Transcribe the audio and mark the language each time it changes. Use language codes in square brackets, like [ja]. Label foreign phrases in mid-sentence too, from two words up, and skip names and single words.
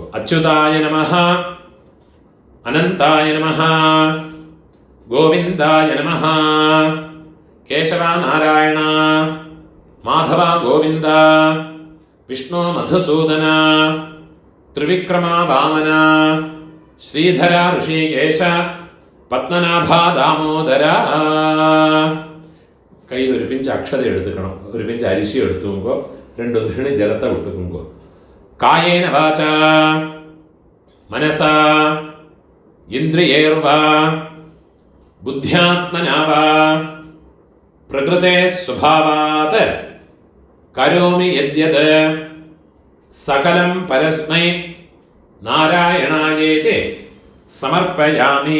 [sa] அச்சுதாய நமஹ அனந்தாய நமஹ கோவிந்தாய நமஹ கேசவா நாராயண மாதவ கோவிந்த விஷ்ணு மதுசூதன த்ரிவிக்ரமா வாமன ஸ்ரீதர ഋഷികേശ പത്മനാഭ ദാമോദര. [ml] കയ്യിൽ ഒരു പിഞ്ച് അക്ഷത എടുത്തുക്കണം. [ta] ஒரு பிஞ்ச் அரிசி எடுத்துங்கோ. 2 உத்ரணி ஜலத்தை விட்டுக்குங்கோ. [sa] കായേന വാച മനസ ഇന്ദ്രിയേർവാ ബുദ്ധ്യാത്മനാവാ പ്രകൃതേ സ്വഭാവാത് കരോമി യദ്യത് സകലം പരസ്മൈ നാരായണായേതി സമർപ്പയാമി.